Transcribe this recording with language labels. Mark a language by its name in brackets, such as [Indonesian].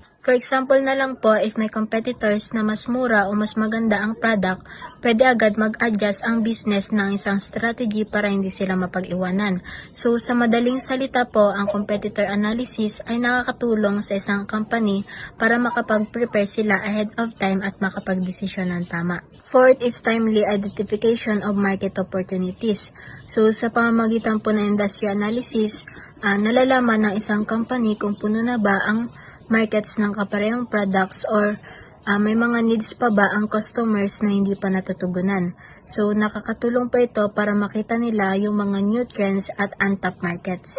[English] For example [Filipino] na lang po, if may competitors na mas mura o mas maganda ang product, pwede agad mag-adjust ang business ng isang strategy para hindi sila mapag-iwanan. So, sa madaling salita po, ang competitor analysis ay nakakatulong sa isang company para makapag-prepare sila [English] ahead of time [Filipino] at makapag-desisyon ng tama. [English] Fourth is timely identification of market opportunities. [Filipino] So, sa pamamagitan po ng industry analysis, nalalaman ng isang company kung puno na ba ang markets ng kaparehong products or may mga needs pa ba ang customers na hindi pa natutugunan. So, nakakatulong po ito para makita nila yung mga new trends at untapped markets.